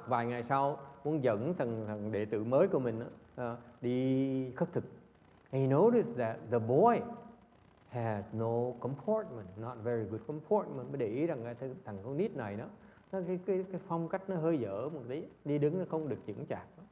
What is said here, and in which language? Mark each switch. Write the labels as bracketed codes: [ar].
[vi] Vài ngày sau muốn dẫn thằng đệ tử mới của mình đi khất thực. [en] And he noticed that the boy has no comportment, not very good comportment. [vi] Mới để ý rằng thằng con nít này đó, cái phong cách nó hơi dở một tí, đi đứng nó không được chững chạc.